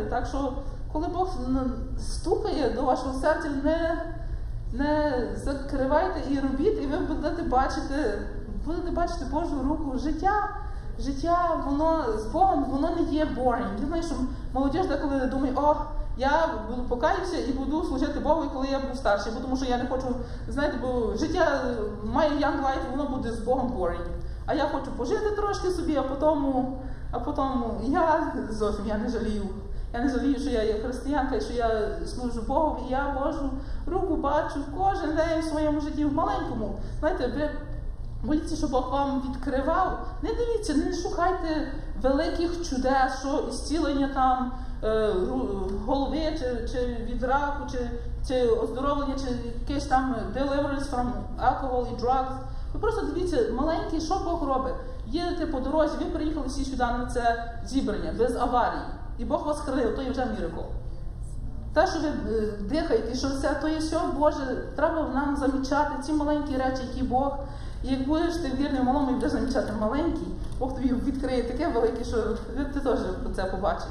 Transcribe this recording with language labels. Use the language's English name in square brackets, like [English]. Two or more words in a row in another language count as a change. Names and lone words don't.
[Ukrainian] Так що, коли Бог стукає до вашого серця, не закривайте і робіть, і ви будете бачити Божу руку. Життя, воно з Богом, воно не є boring. Я знаю, що молодіж деколи думає, я покаюся і буду служити Богу, коли я буду старший, бо тому що я не хочу, знаєте, бо життя має [English] young life, [Ukrainian] воно буде з Богом boring. А я хочу пожити трошки собі, а потім я зовсім не жалію. Я не жалію, що я є християнка, і що я служу Богу, і я Божу руку бачу кожен день в своєму житті, в маленькому. Знаєте, ви моліться, щоб Бог вам відкривав. Не дивіться, не шукайте великих чудес, що ісцілення там голови, чи від раку, чи оздоровлення, чи якесь там [English] deliverance from alcohol [Ukrainian] і drugs. Ви просто дивіться, маленький, що Бог робить. Їдете по дорозі, ви приїхали всі сюди на це зібрання, без аварії. І Бог вас хранив, то є вже міракл. Те, що ви дихаєте, що все, то є все Боже. Треба нам замічати ці маленькі речі, які Бог І як будеш ти вірний в малому і будеш замічати маленький, Бог тобі відкриє таке велике, що ти теж про це побачиш.